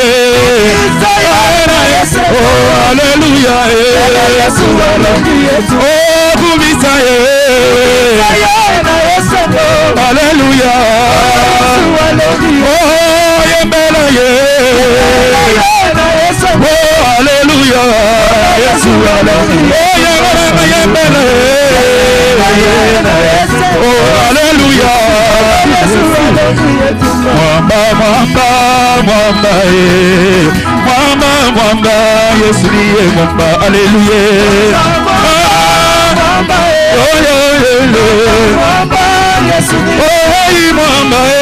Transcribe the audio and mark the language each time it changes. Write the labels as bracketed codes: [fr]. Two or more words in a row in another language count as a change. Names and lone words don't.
[ln] Oh hallelujah Yesu alongi Oh kubisa Hallelujah Oh yembele Oh hallelujah Yesu alongi Oh yembele [sw] Oh hallelujah Mwamba Yesu niye mwamba hallelujah Oh mwamba Yesu niye mwamba